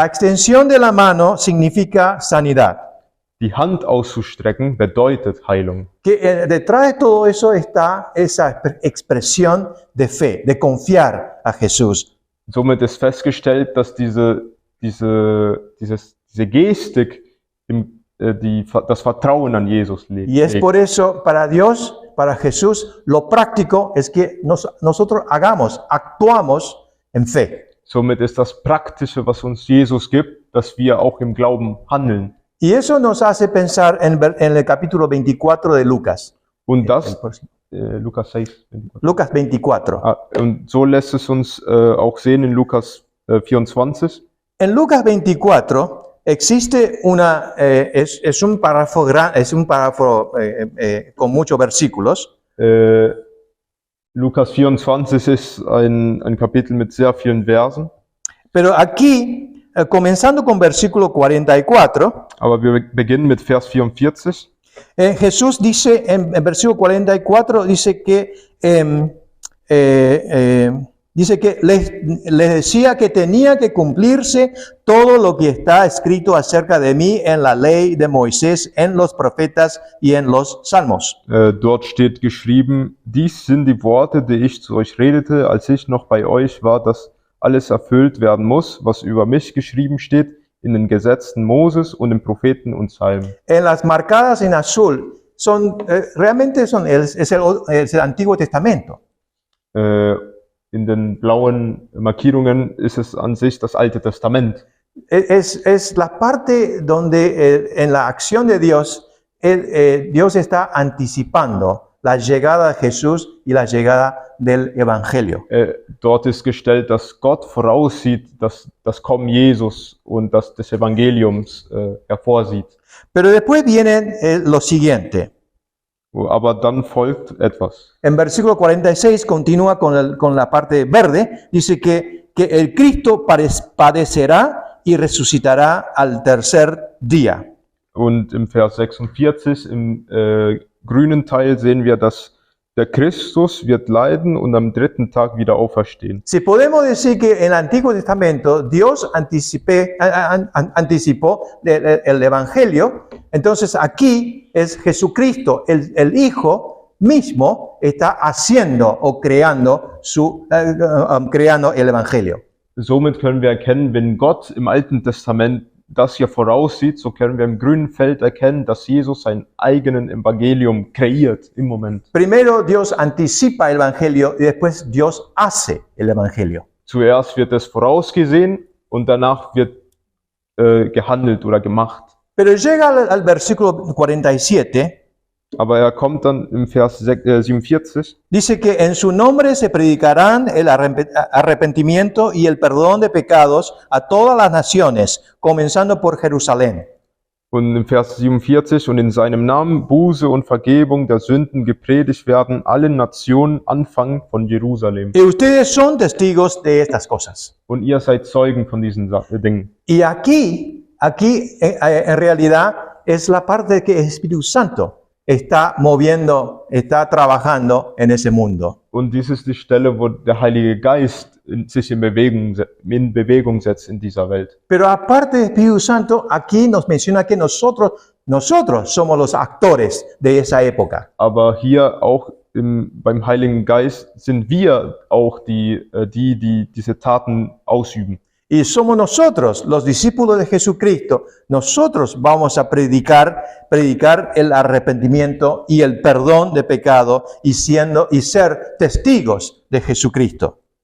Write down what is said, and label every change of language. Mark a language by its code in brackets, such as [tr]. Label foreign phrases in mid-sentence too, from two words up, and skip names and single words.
[es] La extensión de la mano significa sanidad. [de] Die Hand auszustrecken bedeutet Heilung. [es] Que detrás de todo eso está esa expresión de fe, de confiar a Jesús. [de] Somit ist festgestellt, dass diese Gestik das Vertrauen an Jesus legt. [es] Y es por eso, para Dios, para Jesús, lo práctico es que nosotros actuamos en fe. [de] Somit ist das Praktische, was uns Jesus gibt, dass wir auch im Glauben handeln. [es] Y eso nos hace pensar en el capítulo 24 de Lucas. [de] Und das, Lukas 6. [es] Lucas 24. [de] Und so lässt es uns auch sehen in Lukas 24. [es] En Lucas 24 existe es un párrafo con muchos versículos. [de] Lukas 24 ist ein Kapitel mit sehr vielen Versen. [es] Pero aquí, comenzando con versículo 44, [de] aber wir beginnen mit Vers 44. [es] Jesús dice en versículo 44, dice que les decía que tenía que cumplirse todo lo que está escrito acerca de mí en la ley de Moisés, en los profetas y en los salmos. [de] Dort steht geschrieben, dies sind die Worte, die ich zu euch redete, als ich noch bei euch war, dass alles erfüllt werden muss, was über mich geschrieben steht, in den Gesetzen Moses und den Propheten und Psalmen. [es] En las marcadas en azul realmente es el Antiguo Testamento. [de] In den blauen Markierungen ist es an sich das Alte Testament. [es] Es la parte donde en la acción de Dios, Dios está anticipando la llegada de Jesús y la llegada del Evangelio. [de] Dort ist gestellt, dass Gott voraussieht, dass das Kommen Jesus und das des Evangeliums hervorsieht. [es] Pero después viene lo siguiente. [de] Aber dann folgt etwas. [es] En versículo 46 continúa con la parte verde. Dice que el Cristo padecerá y resucitará al tercer día. [de] Und im Vers 46, im grünen Teil, sehen wir, dass der Christus wird leiden und am dritten Tag wieder auferstehen. [es] Si podemos decir que en el Antiguo Testamento Dios anticipó el Evangelio, entonces aquí es Jesucristo, el Hijo mismo, está haciendo o creando el Evangelio. [de] Somit können wir erkennen, wenn Gott im Alten Testament das hier voraussieht, so können wir im grünen Feld erkennen, dass Jesus sein eigenen Evangelium kreiert im Moment. [es] Primero Dios anticipa el Evangelio y después Dios hace el Evangelio. [de] Zuerst wird es vorausgesehen und danach wird gehandelt oder gemacht. [es] Pero llega al versículo 47. [de] Aber kommt dann im Vers 47. [es] Dice que en su nombre se predicarán el arrepentimiento y el perdón de pecados a todas las naciones, comenzando por Jerusalén. [de] Und im Vers 47, und in seinem Namen Buße und Vergebung der Sünden gepredigt werden allen Nationen, anfangen von Jerusalem. [es] Y ustedes son testigos de estas cosas. [de] Und ihr seid Zeugen von diesen Dingen. [es] Y aquí en realidad es la parte que el Espíritu Santo está moviendo, está trabajando en ese mundo. [de] Und dies ist die Stelle, wo der Heilige Geist sich in Bewegung setzt in dieser Welt. [es] Pero aparte del Espíritu Santo, aquí nos menciona que nosotros somos los actores de esa época. [de] Aber hier auch beim Heiligen Geist sind wir auch die diese Taten ausüben. [es] Y somos nosotros, los discípulos de Jesucristo, nosotros vamos a predicar el arrepentimiento y el perdón de pecado y ser testigos de Jesucristo.